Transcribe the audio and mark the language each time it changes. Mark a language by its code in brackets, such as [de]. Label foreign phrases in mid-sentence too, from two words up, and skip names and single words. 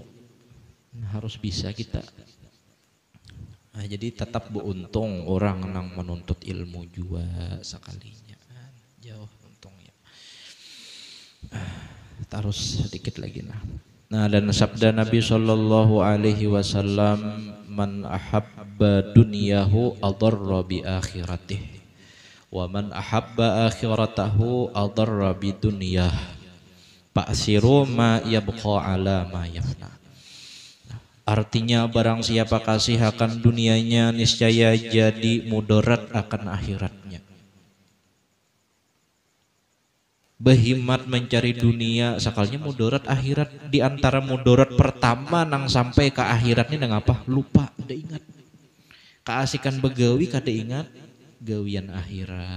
[bjn] Nah, harus bisa kita. Nah, jadi tetap beruntung orang nang menuntut ilmu juga sekalinya. Jauh untungnya. Terus sedikit lagi nah dan sabda Nabi [ar] صلى الله عليه وسلم, من أحب دنياه أضر بآخرته ومن أحب آخرته أضر بدنياه فآثروا ما يبقى على ما يفنى. [bjn] Artinya barang siapa kasih akan dunianya niscaya jadi mudarat akan akhiratnya. Behimat mencari dunia sekalinya mudarat akhirat. Di antara mudarat pertama nang sampai ke akhirat ini nang apa? Lupa, kada ingat. Keasikan begawi kada ingat gawian akhirat.